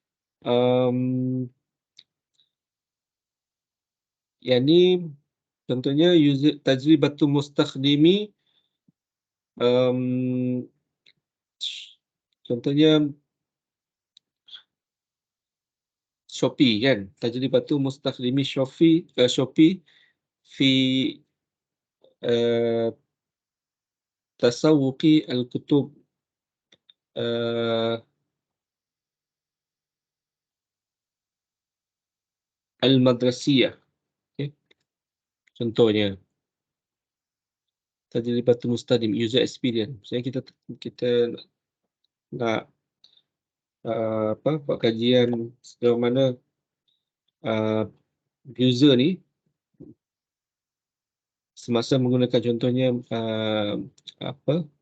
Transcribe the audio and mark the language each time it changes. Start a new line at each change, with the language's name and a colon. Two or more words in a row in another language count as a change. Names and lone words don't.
Malay: Yang ni contohnya
Arabic: تجربة المستخدم,
Malay: um, contohnya Shopee kan.
Arabic: تجربة المستخدم Shopee في تسوق الكتب المدرسية.
Malay: Okay. Contohnya
Arabic: تجربة المستخدم,
English: user experience.
Malay: Maksudnya kita nak buat kajian sejauh mana uh, user ni semasa menggunakan contohnya apa